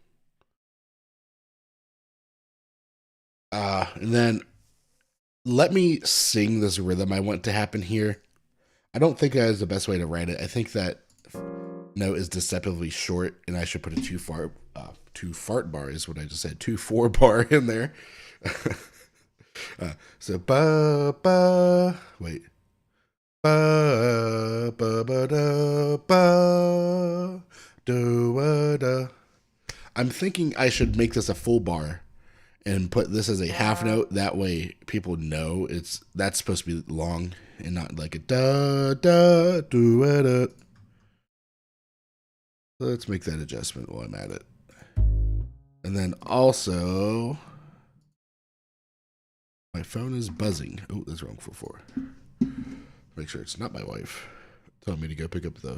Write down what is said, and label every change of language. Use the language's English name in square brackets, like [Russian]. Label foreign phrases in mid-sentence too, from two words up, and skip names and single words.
[English] And then let me sing this rhythm I want to happen here. I don't think that is the best way to write it. I think that note is deceptively short, and I should put a 2 fart bar is what I just said. 2/4 bar in there. So ba ba wait. Ba ba ba da ba do da. I'm thinking I should make this a full bar and put this as a half note. That way people know that's supposed to be long and not like a da da do da. Let's make that adjustment while I'm at it. And then also, my phone is buzzing. Oh, that's wrong for 4. Make sure it's not my wife telling me to go pick up the...